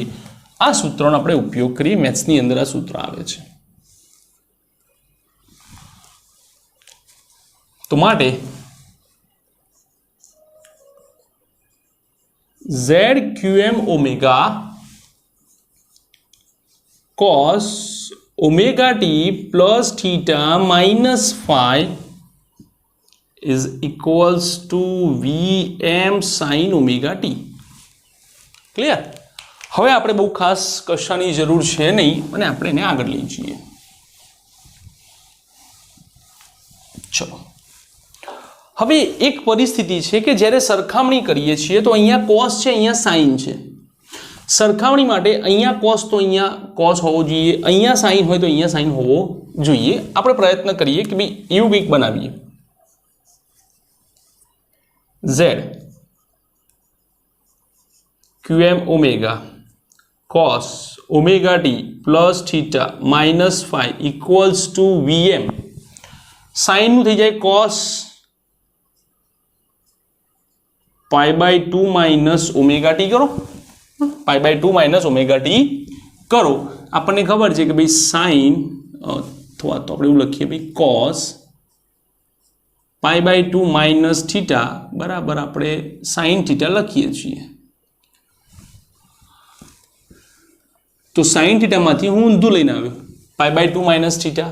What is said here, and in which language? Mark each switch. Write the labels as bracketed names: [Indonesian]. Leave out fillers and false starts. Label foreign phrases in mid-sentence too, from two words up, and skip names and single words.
[Gujarati] આ સૂત્રનો આપણે ઉપયોગ કરીએ. મેથ્સની અંદર આ સૂત્ર આવે છે. તો માટે [English] ZQM ઓમેગા cos omega t plus theta minus phi is equals to VM sin omega t. [Gujarati] ક્લિયર? હવે આપણે બહુ ખાસ કશાની જરૂર છે નહીં અને આપણે એને આગળ લઈ જઈએ. ચલો, હવે એક પરિસ્થિતિ છે કે જ્યારે સરખામણી કરીએ છીએ તો અહીંયા cos છે, અહીંયા sin છે. સરખામણી માટે અહીંયા cos તો અહીંયા cos હોવો જોઈએ, અહીંયા sin હોય તો અહીંયા sin હોવો જોઈએ. આપણે પ્રયત્ન કરીએ કે ભાઈ એવું કંઈક બનાવીએ. [English] Z QM ઓમેગા cos omega t plus theta minus phi equals to VM. sin [Gujarati] નું થઈ જાય [English] cos pi by 2 minus omega t કરો, pi by 2 minus omega t કરો. [Gujarati] આપણને ખબર છે કે ભાઈ સાઇન અથવા તો આપણે એવું લખીએ ભાઈ [English] cos pi by 2 minus theta [Gujarati] બરાબર આપણે [English] sine theta [Gujarati] લખીએ છીએ. તો [English] sine thetaમાંથી [Gujarati] હું ઊંધું લઈને આવ્યો [English] pi by 2 minus theta.